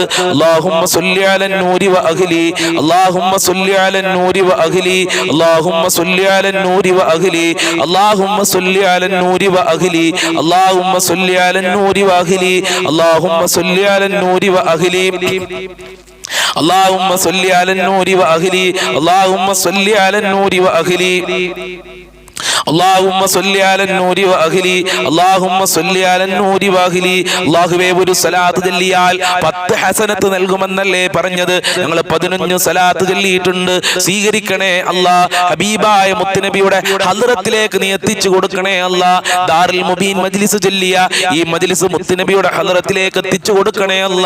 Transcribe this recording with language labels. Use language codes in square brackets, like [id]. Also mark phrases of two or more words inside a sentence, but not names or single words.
[ar] اللهم صل على النور وأهلي، اللهم صل على النور وأهلي، اللهم صل على النور وأهلي، اللهم صل على النور وأهلي، اللهم صل على النور وأهلي، اللهم صل على النور وأهلي, اللهم صل على النور وأهلي، اللهم صل على النور وأهلي، اللهم صل على النور واهلي، اللهم صل على النور واهلി. [ml] അല്ലാഹുവേ, ഒരു സ്വലാത്ത് ചൊല്ലിയാൽ 10 ഹസനത്ത് നൽകുമെന്നല്ലേ പറഞ്ഞത്? ഞങ്ങൾ 11 സ്വലാത്ത് ചൊല്ലിയിട്ടുണ്ട്. സ്വീകരിക്കണേ അല്ലാ. ഹബീബായ മുത്തുനബിയുടെ ഹദ്റത്തിലേക്ക് നീ എത്തിച്ചു കൊടുക്കണേ അല്ലാ. ദാറുൽ മുബീൻ മജ്ലിസ് ചൊല്ലിയ ഈ മജ്ലിസ് മുത്തുനബിയുടെ ഹദ്റത്തിലേക്ക് എത്തിച്ചു കൊടുക്കണേ അല്ലാ.